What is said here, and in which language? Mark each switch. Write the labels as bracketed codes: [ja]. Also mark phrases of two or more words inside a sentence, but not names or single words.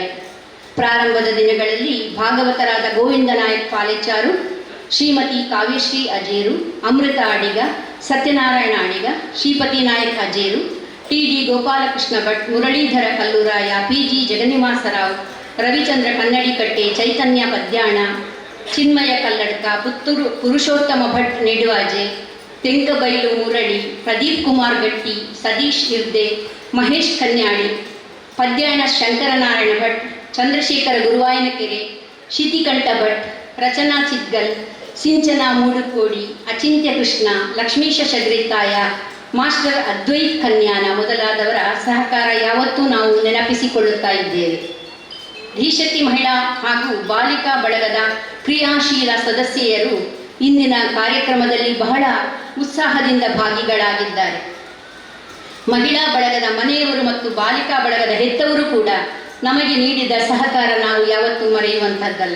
[kn] ಪ್ರಾರಂಭದ ದಿನಗಳಲ್ಲಿ ಭಾಗವತರಾದ ಗೋವಿಂದ ನಾಯಕ್ ಪಾಲೆಚಾರು, ಶ್ರೀಮತಿ ಕಾವ್ಯಶ್ರೀ ಅಜೇರು, ಅಮೃತ ಅಡಿಗ, ಸತ್ಯನಾರಾಯಣ ಅಡಿಗ, ಶ್ರೀಪತಿ ನಾಯಕ್ ಅಜೇರು, ಟಿ.ಡಿ. ಗೋಪಾಲಕೃಷ್ಣ ಭಟ್, ಮುರಳೀಧರ ಕಲ್ಲೂರಾಯ, ಪಿ.ಜಿ. ಜಗನ್ನಿವಾಸರಾವ್, ರವಿಚಂದ್ರ ಕನ್ನಡಿಕಟ್ಟೆ, ಚೈತನ್ಯ ಪದ್ಯಾಣ, ಚಿನ್ಮಯ ಕಲ್ಲಡ್ಕ, ಪುತ್ತೂರು ಪುರುಷೋತ್ತಮ ಭಟ್ ನೆಡುವಾಜೆ, ತೆಂಕಬೈಲು ಮುರಳಿ, ಪ್ರದೀಪ್ ಕುಮಾರ್ ಗಟ್ಟಿ, ಸತೀಶ್ ಇರ್ದೆ, ಮಹೇಶ್ ಕನ್ಯಾಡಿ, ಪದ್ಯಾಣ ಶಂಕರನಾರಾಯಣ ಭಟ್, ಚಂದ್ರಶೇಖರ ಗುರುವಾಯನಕೆರೆ, ಶಿತಿಕಂಠ ಭಟ್, ರಚನಾ ಚಿದ್ಗಲ್, ಸಿಂಚನ ಮೂಡುಕೋಡಿ, ಅಚಿಂತ್ಯ ಕೃಷ್ಣ, ಲಕ್ಷ್ಮೀಶ ಶಗ್ರಿತಾಯ, ಮಾಸ್ಟರ್ ಅದ್ವೈತ್ ಕನ್ಯಾನ ಮೊದಲಾದವರ ಸಹಕಾರ ಯಾವತ್ತೂ ನಾವು ನೆನಪಿಸಿಕೊಳ್ಳುತ್ತಾ ಇದ್ದೇವೆ. ಧೀಶಕ್ತಿ ಮಹಿಳಾ ಹಾಗೂ ಬಾಲಿಕಾ ಬಳಗದ ಕ್ರಿಯಾಶೀಲ ಸದಸ್ಯೆಯರು ಇಂದಿನ ಕಾರ್ಯಕ್ರಮದಲ್ಲಿ ಬಹಳ ಉತ್ಸಾಹದಿಂದ ಭಾಗಿಗಳಾಗಿದ್ದಾರೆ. ಮಹಿಳಾ ಬಳಗದ ಮನೆಯವರು ಮತ್ತು ಬಾಲಿಕಾ ಬಳಗದ ಹೆತ್ತವರು ಕೂಡ ನಮಗೆ ನೀಡಿದ ಸಹಕಾರ ನಾವು ಯಾವತ್ತೂ ಮರೆಯುವಂಥದ್ದಲ್ಲ.